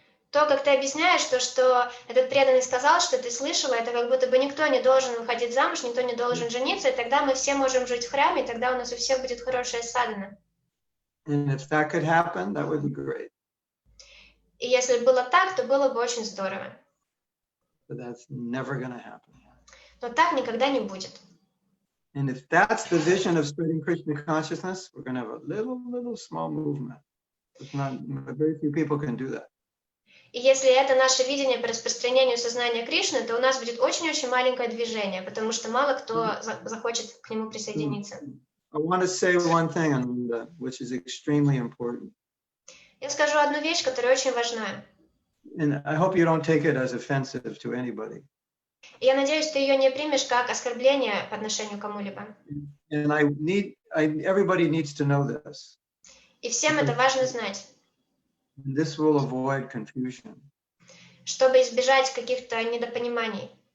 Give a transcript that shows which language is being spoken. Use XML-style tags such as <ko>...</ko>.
<ru>То, как ты объясняешь, то, что этот преданный сказал, что ты слышала, это как будто бы никто не должен выходить замуж, никто не должен жениться, и тогда мы все можем жить в храме, и тогда у нас у всех будет хорошая садхана.</ru> <en>And if that could happen, that would be great.</en> <ru>И если было так, то было бы очень здорово.</ru> <en>But that's never going to happen.</en> <ru>Но так никогда не будет.</ru> <en>And if that's the vision of spreading Krishna consciousness, we're going to have a little small movement. Very few people can do that.</en> <ru>И если это наше видение по распространению сознания Кришны, то у нас будет очень-очень маленькое движение, потому что мало кто захочет к нему присоединиться.</ru> <en>I want to say one thing, Ananda, which is extremely important.</en> <ru>Я скажу одну вещь, которая очень важна.</ru> <en>And I hope you don't take it as offensive to anybody.</en> <ru>И я надеюсь, ты ее не примешь как оскорбление по отношению к кому-либо.</ru> <en>And everybody needs to know this.</en> <ru>И всем это важно знать,</ru> <en>This will avoid confusion.</en> <ru>чтобы избежать каких-то недопониманий.</ru>